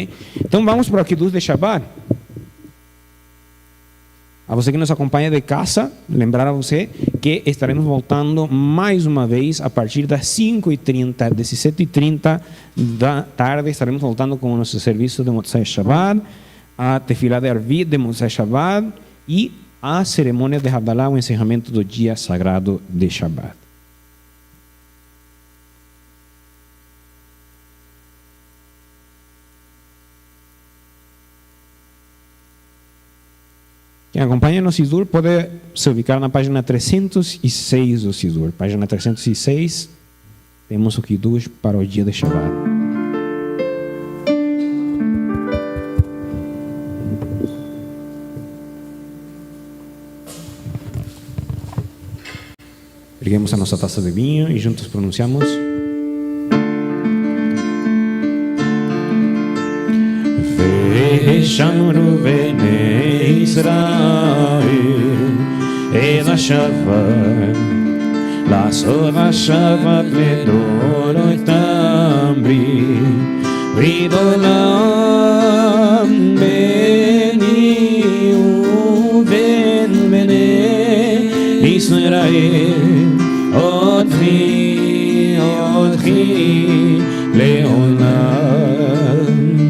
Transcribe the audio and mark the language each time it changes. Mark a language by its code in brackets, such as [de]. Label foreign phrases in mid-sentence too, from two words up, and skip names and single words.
[pt] Então vamos para o Kiddush de Shabbat. A você que nos acompanha de casa, lembrar a você que estaremos voltando mais uma vez a partir das 5h30, 17h30 da tarde. Estaremos voltando com o nosso serviço de [he] מוצאי שבת, [pt] a Tefilá de Arvit de [he] מוצאי שבת [pt] e a cerimônia de Havdalah, o encerramento do dia sagrado de Shabbat. Quem acompanha no Sidur pode se ubicar na página 306 do Sidur. Página 306, temos o Kiddush para o dia de Shabbat. Peguemos a nossa taça de vinho e juntos pronunciamos. [he] שמרו בני ישראל את שבת לעשות השבת לדורותם ברית עולם ביני ובין בני ישראל אותי לעולם.